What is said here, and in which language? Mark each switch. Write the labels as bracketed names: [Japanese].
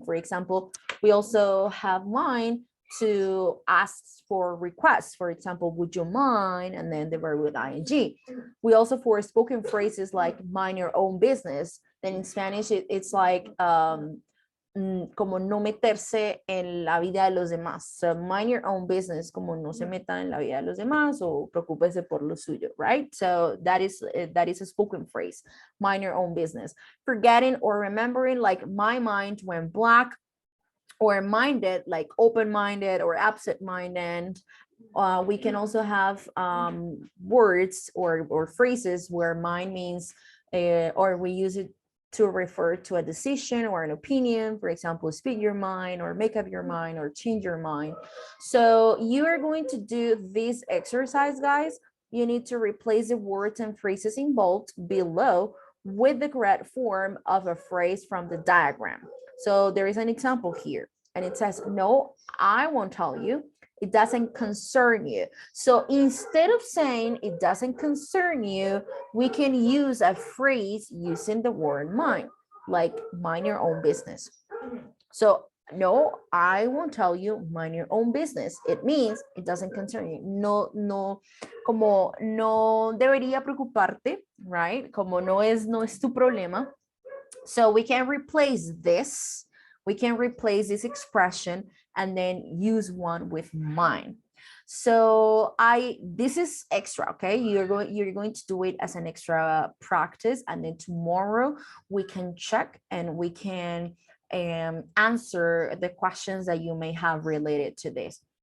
[English] For example, we also have mind to ask for requests. For example, would you mind? And then the verb with ing. We also for spoken phrases like mind your own business. Then in Spanish, it's like [Spanish] como no meterse en la vida de los demás. [English] So mind your own business, [Spanish] como no se meta en la vida de los demás o preocúpese por lo suyo, right? [English] So that is a spoken phrase, mind your own business. Forgetting or remembering, like my mind went black, or minded, like open-minded or absent-minded. We can also have words or phrases where mind means, or we use it to refer to a decision or an opinion. For example, speak your mind or make up your mind or change your mind. So you are going to do this exercise, guys. You need to replace the words and phrases in bold below with the correct form of a phrase from the diagram. So there is an example here and it says, no, I won't tell you. It doesn't concern you. So instead of saying it doesn't concern you, we can use a phrase using the word mind, like mind your own business. So no, I won't tell you, mind your own business. It means it doesn't concern you. [Spanish] No, como no debería preocuparte, right? Como no es tu problema. [English] So we can replace this. We can replace this expression and then use one with mine. So this is extra, okay? You're going to do it as an extra practice, and then tomorrow we can check and we can answer the questions that you may have related to this.